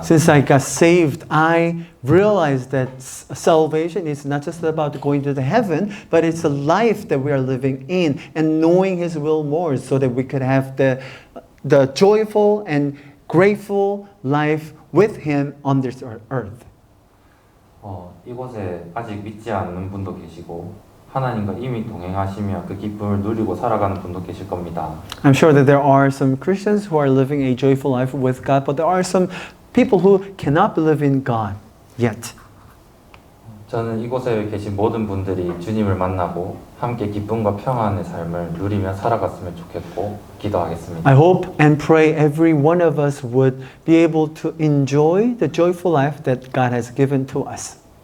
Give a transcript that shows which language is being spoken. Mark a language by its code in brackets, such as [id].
[en] Since I got saved, I realized that salvation is not just about going to the heaven, but it's a life that we are living in and knowing His will more, so that we could have the joyful and grateful life with Him on this earth. [ko] 이곳에 아직 믿지 않는 분도 계시고 하나님과 이미 동행하시며 그 기쁨을 누리고 살아가는 분도 계실 겁니다. [en] I'm sure that there are some Christians who are living a joyful life with God, but there are some people who cannot believe in God yet. [ko] 저는 이곳에 계신 모든 분들이 주님을 만나고 함께 기쁨과 평안의 삶을 누리며 살아갔으면 좋겠고 기도하겠습니다. [en] I hope and pray every one of us would be able to enjoy the joyful life that God has given to us.